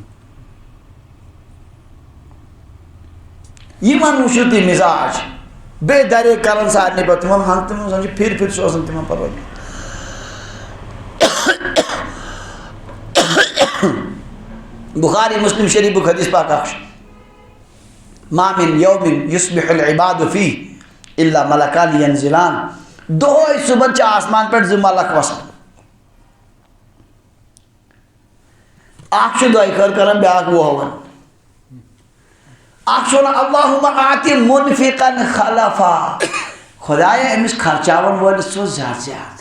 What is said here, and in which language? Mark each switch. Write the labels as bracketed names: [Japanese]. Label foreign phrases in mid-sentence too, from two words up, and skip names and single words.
[Kashmiri] یمن وٕچھِو تُہۍ مزاج بیٚیہِ درے کران سارنٕے پتہٕ تِمن ہن تِمن زن چھِ پھِرِ پھِرِ سوزان تِمن پروردگار. بخاری مسلم شریفُک حدیث پاک اکھ چھُ [Arabic] ما من یوم یصبح العباد فیہ الا ملکان ینزلان. [Kashmiri] دۄہے صبحن چھِ آسمان پٮ۪ٹھ زٕ ملک وسان اکھ چھُ دۄیہِ خٲر کران بیٛاکھ وُہوان اکھ چھُ ونان [Arabic] اللہُمہ آتِ منفقن خلفا [Kashmiri] خدایا أمِس خرچاون وٲلِس سوز زیادٕ زیادٕ.